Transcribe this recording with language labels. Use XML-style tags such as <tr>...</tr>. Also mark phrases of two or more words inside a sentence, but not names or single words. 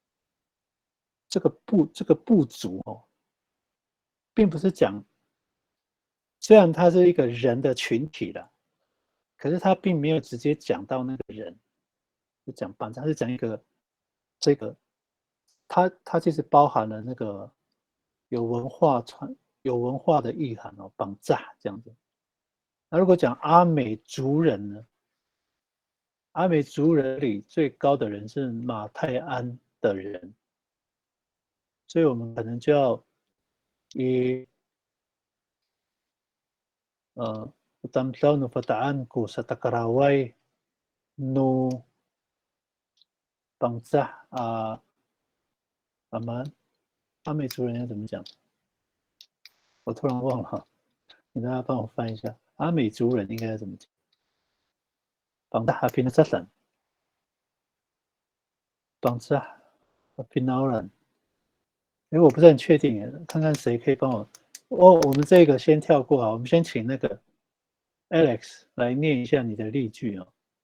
<zh>部族哦，并不是讲，虽然它是一个人的群体啦，可是他并没有直接讲到那个人，是讲绑架，是讲一个这个，它其实包含了那个有文化的意涵哦，绑架这样子。那如果讲阿美族人呢？阿美族人里最高的人是马泰安的人，所以我们可能就要以</zh> <ami>utamdauno bataan ko sa Tagaraway no bangsa</ami> <zh>阿美族人要怎么讲？我突然忘了，你大家帮我翻一下，阿美族人应该要怎么讲？</zh> <ami>bangsa pinasaslan， bangsa pinawalan。</ami> <zh>我不是很确定，看看谁可以帮我。我们这个先跳过啊，我们先请那个 Alex 来念一下你的例句哦。</zh>